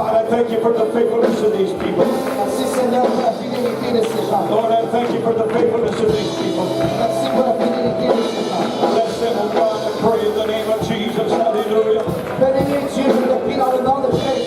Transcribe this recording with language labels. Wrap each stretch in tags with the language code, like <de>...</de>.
<en>thank you for the faithfulness of these people.</en> <fr>Merci Seigneur pour la fidélité de ces gens.</fr> <en>Lord, I thank you for the faithfulness of these people.</en> <fr>Merci pour la fidélité de ces gens.</fr> <en>Bless them, oh God, and pray in the name of Jesus. Hallelujah.</en> <fr>Bénis Dieu, je le prie dans le nom de Jésus.</fr>